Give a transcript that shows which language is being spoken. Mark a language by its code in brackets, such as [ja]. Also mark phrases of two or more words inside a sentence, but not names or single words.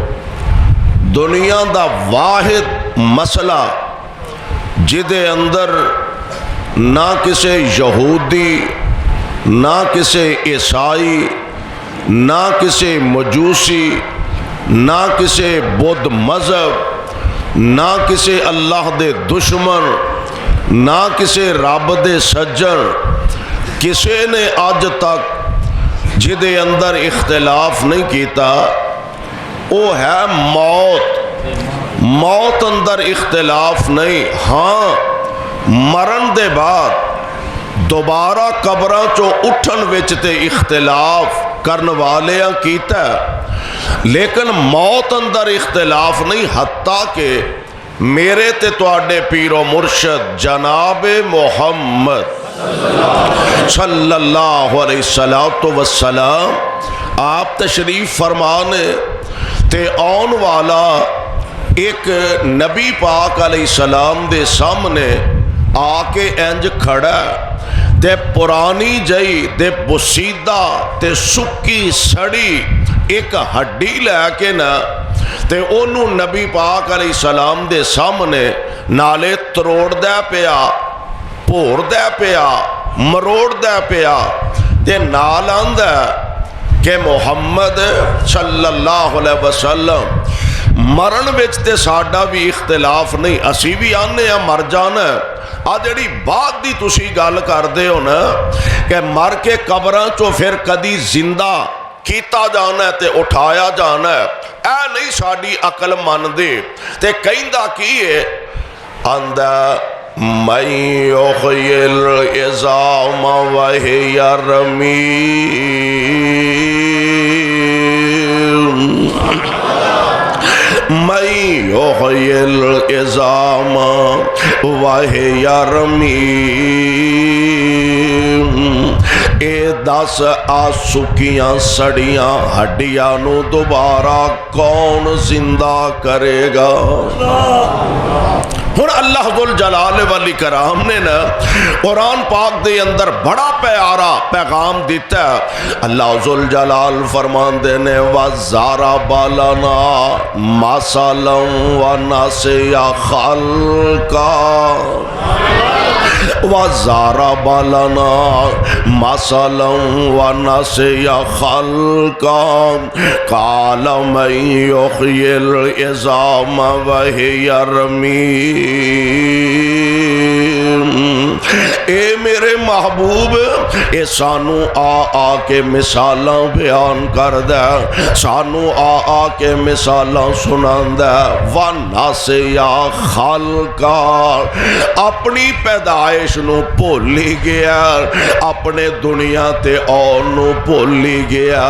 [pa] دنیا دا واحد مسئلہ جدے اندر نہ کسے یہودی، نہ کسے عیسائی، نہ کسے مجوسی، نہ کسے بدھ مذہب، نہ کسے اللہ دے دشمن، نہ کسے رب دے سجن، کسے نے آج تک جدے اندر اختلاف نہیں کیتا، وہ ہے موت. موت اندر اختلاف نہیں. ہاں مرن دے بعد دوبارہ قبراں چو اٹھن وچ تے اختلاف کرن والیاں کیتا ہے، لیکن موت اندر اختلاف نہیں. حتیٰ کہ میرے تے تواڈے پیر و مرشد جناب محمد [ar] صلی اللہ علیہ وسلم [pa] آپ تشریف فرمانے تے آن والا ایک نبی پاک [ar] علیہ السلام [pa] دے سامنے آ کے انج کھڑا تے پرانی جئی تے بسیدہ تے سکی سڑی ایک ہڈی لے کے نا تے انہوں نبی پاک [ar] علیہ السلام [pa] دے سامنے نالے تروڑ دے پیا، پور دے پیا، مروڑ دے پیا تے نال آندہ کہ محمد [ar] صلی اللہ علیہ وسلم [pa] مرن وچ تے ساڈا بھی اختلاف نہیں، اسی بھی آنے ہیں مر جانا ہے. آ جڑی بات دی تسی گل کردے ہو نا کہ مر کے قبراں چو پھر کدی زندہ کیتا جانا ہے تے اٹھایا جانا ہے، اے نہیں ساڈی عقل من دے. تے کہندا کی ہے آندا [ar] من یحیی العظام وہی رمیم، من یحیی العظام وہی رمیم. [pa] اے 10 سکیاں سڑیاں ہڈیاں نو دوبارہ کون زندہ کرے گا؟ ہن اللہ ذوالجلال والاکرام نے نا قرآن پاک دے اندر بڑا پیارا پیغام دیتا ہے. اللہ ذوالجلال فرماندے نے [ar] وَضَرَبَ لَنَا مَثَلًا وَنَسِیَ خَلْقَهُ، وَضَرَبَ لَنَا مَثَلًا وَنَسِیَ خَلْقَهُ قَالَ مَن یحیی العظام وہی رمیم. [pa] اے میرے محبوب اے سانو آ کے مثالاں بیان کر دے، سانو آ کے مثالاں سنان دے. [ar] وَنَسِیَ خَلْقَهُ [pa] اپنی پیدائش نو بھولی گیا، اپنے دنیا تے آن نو بھولی گیا.